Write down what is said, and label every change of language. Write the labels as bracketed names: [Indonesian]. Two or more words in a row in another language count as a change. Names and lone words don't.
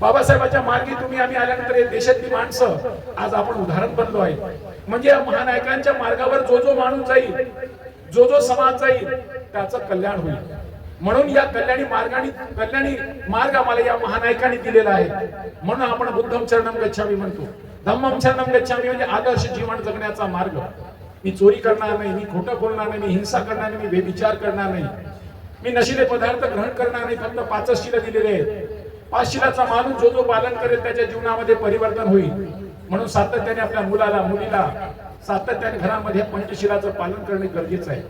[Marathi] बाबासाहेबांच्या मार्गी तुम्ही आम्ही आल्यानंतर हे देशातली माणसं आज आपण उदाहरण बनलो आहे. म्हणजे या महानायकांच्या मार्गावर जो जो माणूस जाईल, जो जो समाज जाईल, त्याचं कल्याण होईल. म्हणून या कल्याणी मार्ग आम्हाला या महानायकांनी दिलेला आहे. म्हणून आपण [Pali] बुद्धम शरणम गच्छामी [Marathi] म्हणतो, [Pali] धम्मम शरणम गच्छामी [Marathi] म्हणजे आदर्श जीवन जगण्याचा मार्ग. मी चोरी करणार नाही, मी खोटं बोलणार नाही, मी हिंसा करणार नाही, मी बेविचार करणार नाही, मी नशिले पदार्थ ग्रहण करणार नाही. फक्त 5 शील दिलेले आहेत. 5 शीलाचा माणूस जो जो पालन करेल त्याच्या जीवनामध्ये परिवर्तन होईल. म्हणून सातत्याने आपल्या मुलाला मुलीला सातत्याने घरामध्ये पंचशीलाचं पालन करणे गरजेचं आहे.